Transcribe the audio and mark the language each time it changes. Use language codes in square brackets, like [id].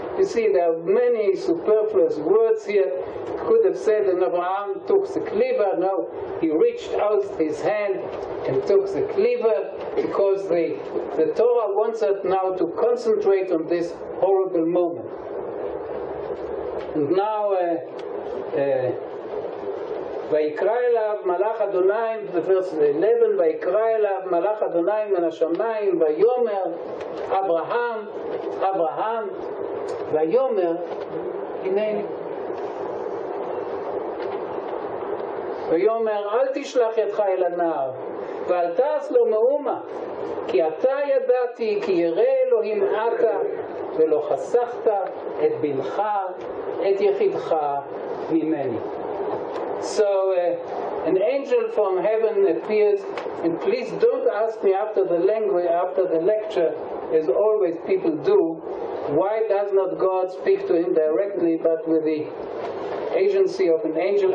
[en] You see, there are many superfluous words here. Could have said that Abraham took the cleaver. No, he reached out his hand and took the cleaver, because the Torah wants us now to concentrate on this horrible moment. And now, [he] ויקרא אליו מלאך אדוני, [en] verse 11, [he] ויקרא אליו מלאך אדוני מן השמיים, ויאמר אברהם, אברהם, ויאמר הנני. ויאמר אל תשלח ידך אל הנער, ואל תעש לו מאומה, כי אתה ידעתי, כי ירא אלוהים אתה, ולא חסכת את בנך, את יחידך ממני. [en] So an angel from heaven appears, and please don't ask me after the lecture, as always people do, why does not God speak to him directly but with the agency of an angel?